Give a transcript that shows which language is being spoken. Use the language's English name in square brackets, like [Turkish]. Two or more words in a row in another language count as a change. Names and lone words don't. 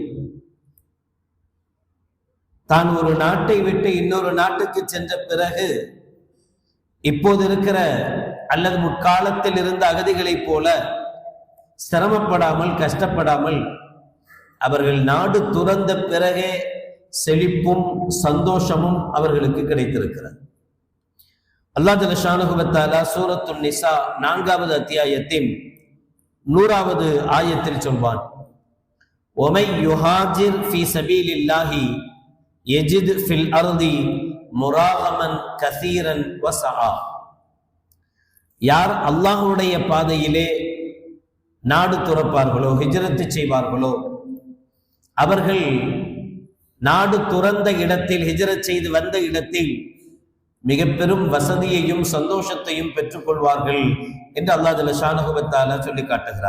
[Tamil] தான் ஒரு நாட்டை விட்டு இன்னொரு நாட்டுக்கு சென்ற பிறகு இப்போது இருக்கிற அல்லது முற்காலத்தில் இருந்த அகதிகளைப் போல சிரமப்படாமல், கஷ்டப்படாமல் அவர்கள் நாடு துறந்த பிறகே செழிப்பும் சந்தோஷமும் அவர்களுக்கு கிடைத்திருக்கிறது. [Arabic] الله جل شأنه و تعالى [Tamil] சூரத்துன் நிசா 4வது அத்தியாயத்தின் 100வது ஆயத்தில் சொல்வான்: [Arabic] وَمَنْ يُهَاجِرْ فِي سَبِيلِ اللَّهِ يَجِدْ فِي الْأَرْضِ مُرَاغَمًا كَثِيرًا وَسَعًا. [Tamil] யார் அல்லாஹ்வுடைய பாதையிலே நாடு துறப்பார்களோ, ஹிஜ்ரத்து செய்வார்களோ, அவர்கள் நாடு துறந்த இடத்தில், ஹிஜ்ரத் செய்து வந்த இடத்தில் மிக பெரும் வசதியையும் சந்தோஷத்தையும் பெற்றுக்கொள்வார்கள் என்று [Arabic] الله جل شأنه و تعالى [Tamil] சொல்லி காட்டுகிறார்.